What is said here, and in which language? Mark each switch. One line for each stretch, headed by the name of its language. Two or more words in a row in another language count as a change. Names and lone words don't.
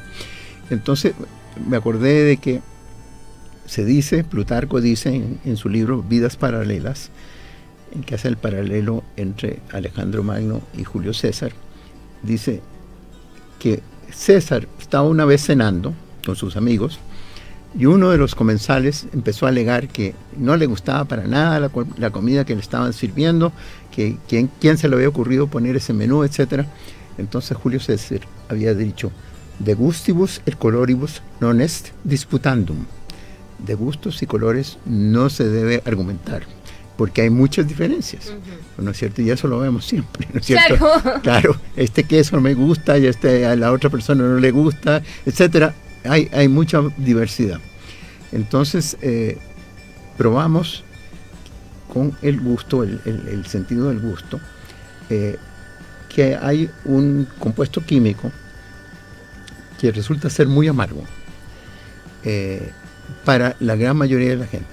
Spanish: Entonces me acordé de que Plutarco dice en su libro Vidas Paralelas, en que hace el paralelo entre Alejandro Magno y Julio César, dice que César estaba una vez cenando con sus amigos y uno de los comensales empezó a alegar que no le gustaba para nada la comida que le estaban sirviendo, que quién se le había ocurrido poner ese menú, etcétera. Entonces Julio César había dicho:
Latin: de gustibus et coloribus non est disputandum.
Spanish: De gustos y colores no se debe argumentar, porque hay muchas diferencias, ¿no es cierto? Y eso lo vemos siempre, ¿no es cierto? Claro. este queso no me gusta y a la otra persona no le gusta, etcétera. Hay mucha diversidad. Entonces, probamos con el gusto, el sentido del gusto, que hay un compuesto químico que resulta ser muy amargo para la gran mayoría de la gente.